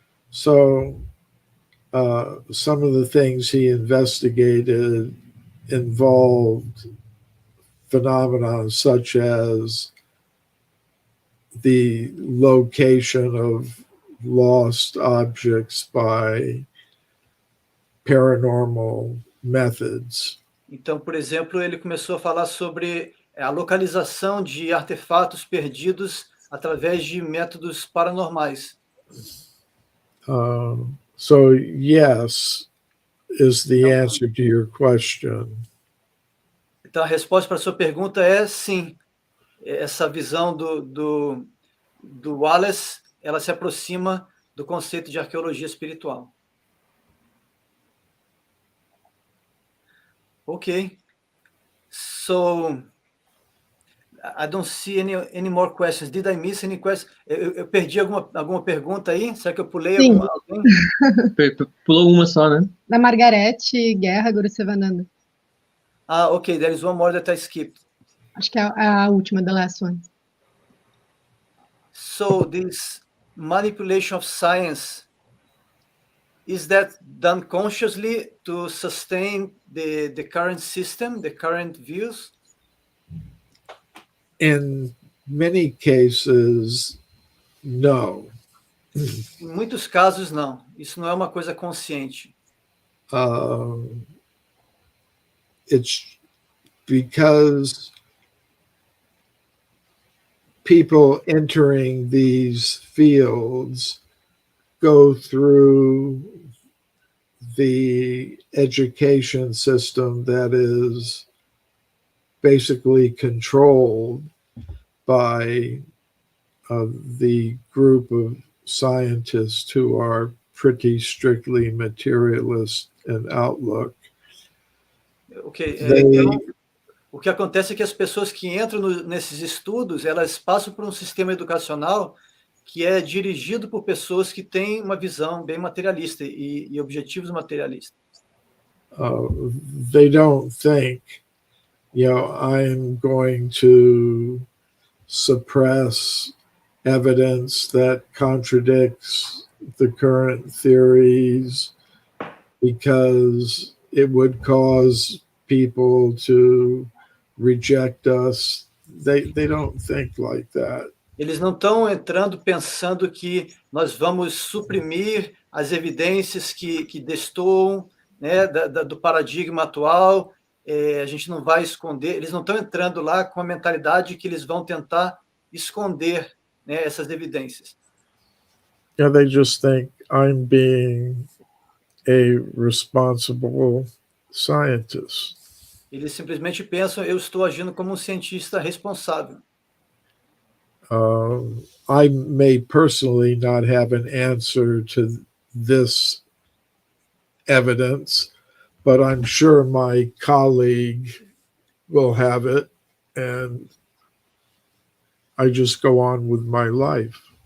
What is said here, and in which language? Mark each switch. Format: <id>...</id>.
<en>So some of the things he investigated involved phenomena such as the location of lost objects by paranormal methods.</en> <pt>Então, por exemplo, ele começou a falar sobre a localização de artefatos perdidos através de métodos paranormais.</pt> <en>So yes is the answer to your question.</en> <pt>Então, a resposta para a sua pergunta é sim. Essa visão do Wallace, ela se aproxima do conceito de arqueologia espiritual.</pt> <en>Okay. So, I don't see any more questions. Did I miss any questions?</en> <pt>Eu perdi alguma pergunta aí? Será que eu pulei Sim. alguém? Pulou uma só, né? Da Margarete Guerra Gurusevananda.</pt> <en>Okay, there is one more that I skipped.</en> <pt>Acho que é a última,</pt> <en>the last one. So this manipulation of science, is that done consciously to sustain the current system, the current views? In many cases, no.</en> <pt>Em muitos casos, não. Isso não é uma coisa consciente.</pt> <en>It's because people entering these fields go through the education system that is basically controlled by the group of scientists who are pretty strictly materialist in outlook.</en> <pt>Ok, então, o que acontece é que as pessoas que entram nesses estudos, elas passam por um sistema educacional que é dirigido por pessoas que têm uma visão bem materialista e objetivos materialistas.</pt> <en>They don't think, I'm going to suppress evidence that contradicts the current theories because it would cause people to reject us. They don't think like that.</en> <pt>Eles não estão entrando pensando que nós vamos suprimir as evidências que destoam, né, do paradigma atual, a gente não vai esconder, eles não estão entrando lá com a mentalidade que eles vão tentar esconder, né, essas evidências.</pt> <en>Yeah, they just think I'm being a responsible scientist.</en> <pt>Eles simplesmente pensam, eu estou agindo como um cientista responsável.</pt> <en>I may personally not have an answer to this evidence, but I'm sure my colleague will have it, and I just go on with my life.</en>